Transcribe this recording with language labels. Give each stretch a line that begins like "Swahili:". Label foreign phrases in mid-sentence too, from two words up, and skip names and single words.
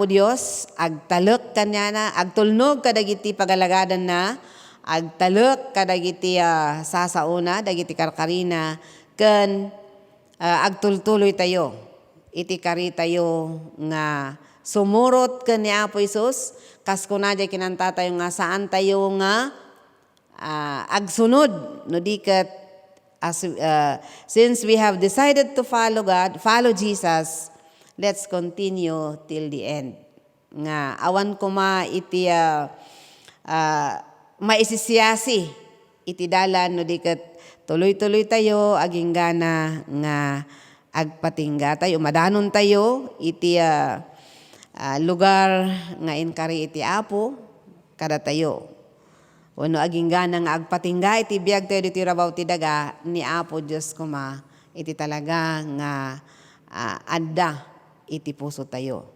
Iloko: Dios, agtalek kanya na, agtulnog kadagiti pagalagadan na, agtalek kadagiti sasauna dagiti karkarina ken agtultuloy tayo iti kari tayo nga sumurot ken ni Apo Hesus kas kunadya kinanta tayo nga saan tayo nga agsunod no diket
English: since we have decided to follow God, follow Jesus, let's continue till the end.
Iloko: Nga awan kuma iti maisisiyasi iti dalan no diket tuloy-tuloy tayo aging gana nga agpatingga tayo madanon tayo iti lugar nga inkari iti Apo kada tayo wano aging gana nga agpatingga iti biag tayo iti rabaw ti daga ni Apo Dios kuma iti talaga nga adda iti puso tayo.